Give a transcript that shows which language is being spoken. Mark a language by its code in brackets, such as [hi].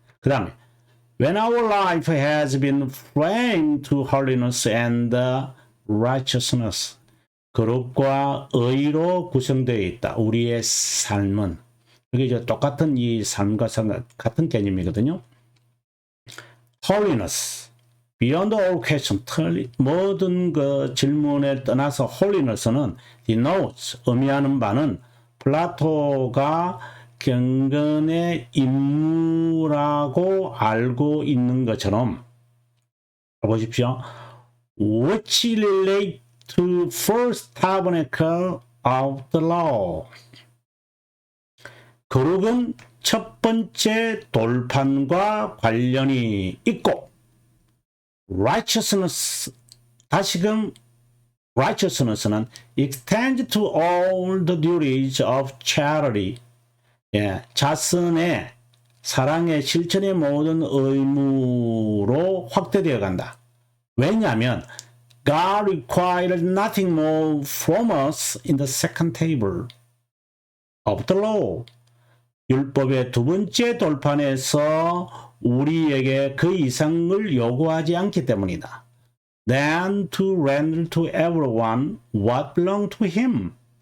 [ko] 그 다음에 [en] When our life has been framed to holiness and righteousness, [ko] 거룩과 의로 구성되어 있다. [en] 우리의 삶은 이게 이제 똑같은 이 삶과 같은 개념이거든요. Holiness, beyond all question, [ko] 모든 그 질문에 떠나서 holiness는 [en] denotes, [ko] 의미하는 바는 플라토가 경건의 임무라고 알고 있는 것처럼 보십시오. [en] Which relate to first tabernacle of the law. [ko] 거룩은 첫 번째 돌판과 관련이 있고 [en] righteousness, [ko] 다시금 [en] righteousness는 extends to all the duties of charity. [ko] 자선의 사랑의 실천의 모든 의무로 확대되어 간다. 왜냐하면 [en] God required nothing more from us in the second table of the law. [ko] 율법의 두 번째 돌판에서 우리에게 그 이상을 요구하지 않기 때문이다. [en] Than to render to everyone what belonged to him.